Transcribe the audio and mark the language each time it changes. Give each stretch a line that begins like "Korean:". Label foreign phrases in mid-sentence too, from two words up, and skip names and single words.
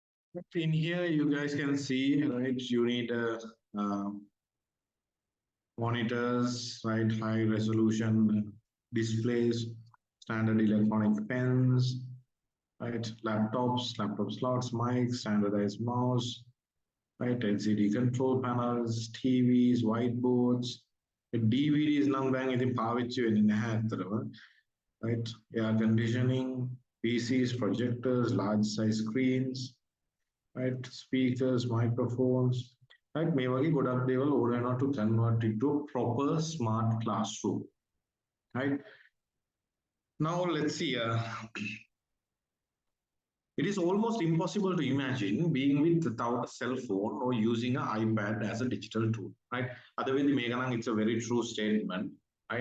English: In here, you guys can see, right, you need monitors, right, high resolution displays, standard electronic pens, right, laptop slots, mics, standardized mouse, right, LCD control panels, TVs, whiteboards, DVDs
Sinhala: නම් දැන් ඉතින් පාවිච්චි වෙන්නේ නැහැ අතරම,
English: right, air conditioning, PCs, projectors, large size screens, right, speakers, microphones, right,
Sinhala: මේ වගේ ගොඩක් දේවල් ඕන වෙනවා
English: to convert it to a proper smart classroom, right. Now let's see, it is almost impossible to imagine being without a cell phone or using an iPad as a digital tool, right? Otherwise, it's a very true statement, right?